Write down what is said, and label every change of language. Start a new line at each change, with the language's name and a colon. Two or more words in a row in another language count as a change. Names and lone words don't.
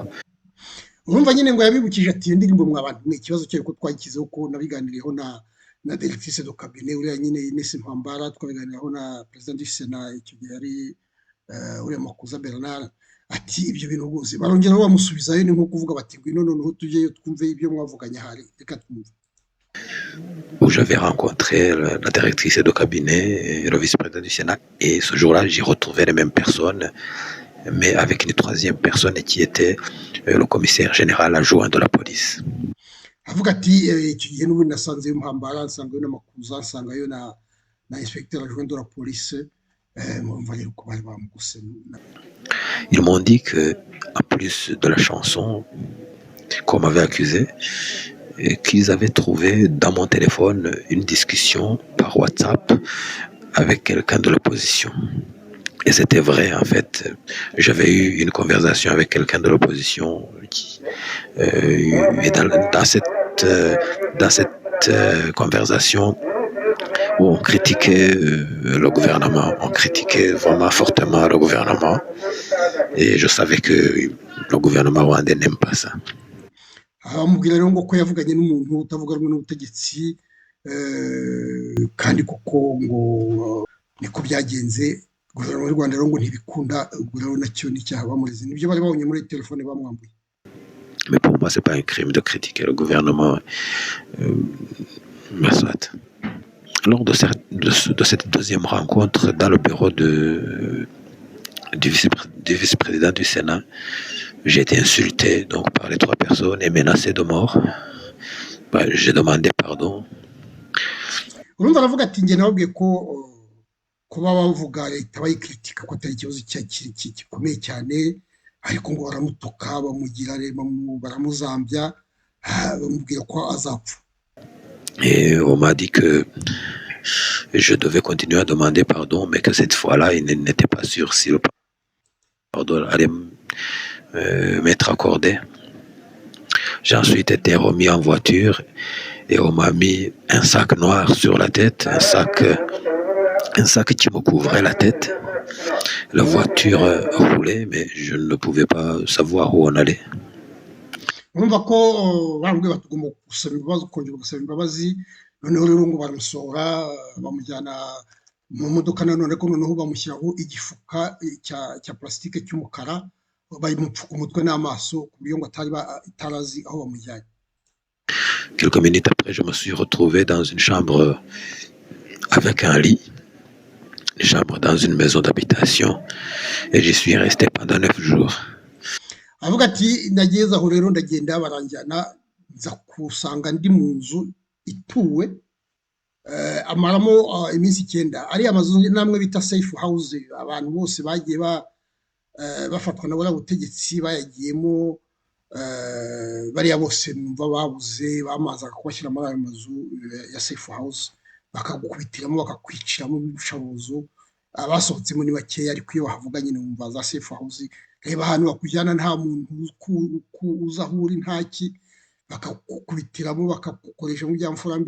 Kinyarwanda: Urumva nyine ngo yabibukije ati iyo ndirimbo mwabantu mwe ikibazo cyo ko twakizeho ko nabiganiriyeho na
French: directrice de cabinet
Kinyarwanda: uriya nyine Ines Mpambara, twabiganiraho na
French: president du Sénat
Kinyarwanda: icyo gihe yari uriya Makuza Bernard, ati ibyo bintu rwose barongera bamusubizayo ni nko kuvuga bati ngwino noneho tujyeyo twumve ibyo mwavuganye hari reka twumve.
French: Où j'avais rencontré la directrice de cabinet et le vice-président du Sénat. Et ce jour-là, j'ai retrouvé les mêmes personnes, mais avec une troisième personne qui était le commissaire général adjoint de la police.
Kinyarwanda: Avuga ati icyo gihe n'ubundi nasanzeyo Mpambara, nsangayo na Makuza, nsangayo na
French: inspecteur adjoint de la police. Ils m'ont dit que, en plus de la chanson qu'on m'avait accusé, qu'ils avaient trouvé dans mon téléphone une discussion par WhatsApp avec quelqu'un de l'opposition. Et c'était vrai, en fait. J'avais eu une conversation avec quelqu'un de l'opposition et dans cette conversation où on critiquait le gouvernement, on critiquait vraiment fortement le gouvernement, et je savais que le gouvernement rwandais n'aime pas ça.
Kinyarwanda: Amubwira rero ngo ko yavuganye n'umuntu utavuga rumwe n'ubutegetsi kandi kuko ngo niko byagenze, guverinoma y'u Rwanda rero ngo ntibikunda, rero nacyo n'icyaha bamureze, nibyo bari babonye muri telefone bamwambuye.
French: Mais pour moi, c'est pas un crime de critiquer le gouvernement. Soit. Lors de cette deuxième rencontre dans le bureau du vice-président du Sénat, j'ai été insulté donc, par les 3 personnes et menacé de mort. J'ai demandé pardon.
Kinyarwanda: Urumva aravuga ati njye nababwiye ko kuba bavuga leta bayikritika ko atari ikibazo gikomeye cyane, ariko ngo baramutuka bamugira baramuzambya bamubwira ko azapfa.
French: Et on m'a dit que je devais continuer à demander pardon, mais que cette fois-là, il n'était pas sûr si le pardon allait m'être accordé. J'ai ensuite été remis en voiture et on m'a mis un sac noir sur la tête, un sac qui me couvrait la tête. La voiture roulait, mais je ne pouvais pas savoir où on allait.
Kinyarwanda: Urumva ko bambwiye batugomba gusaba imbabazi, kongera gusaba imbabazi, noneho rero ngo baramusohora bamujyana mu modoka, nanone ko noneho bamushyiraho igifuka cya plastique cy'umukara, bayimupfuka umutwe n'amaso ku buryo ngo atarazi aho bamujyanye.
French: Quelques minutes après, je me suis retrouvé dans une chambre avec un lit, une chambre dans une maison d'habitation, et j'y suis resté pendant 9 jours.
Kinyarwanda: Avuga ati nageze aho rero ndagenda baranjyana nza kusanga ndi mu nzu ituwe amaramo iminsi 9. ari amazu namwe bita
English: safe house,
Kinyarwanda: abantu bose bagiye bafatwa na bora butegetsi bayagiyemo, bariya bose numva babuze bamaza kubashyira muri ayo mazu ya
English: safe house,
Kinyarwanda: bakagukubitiramo bakakwiciramo ibishabuzo, abasohotsemo ni bakeya, ariko iyo bahavuga nyine numva za safe house, reba ahantu bakujyana nta muntu uza aho uri ntaki, bakakubitiramo bakagukoresha mu byamfurambi.